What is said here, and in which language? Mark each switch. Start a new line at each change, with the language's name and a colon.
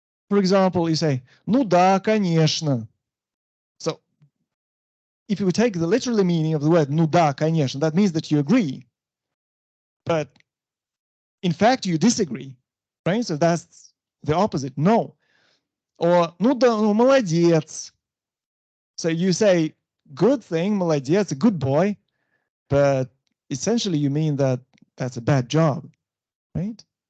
English: For example, you say,
Russian: ну да, конечно.
English: So if you take the literal meaning of the word ну да, конечно, that means that you agree. But in fact, you disagree, right? So that's the opposite, no.
Russian: Or ну да, ну молодец.
English: So you say, good thing, молодец, a good boy, but essentially you mean that that's a bad job, right?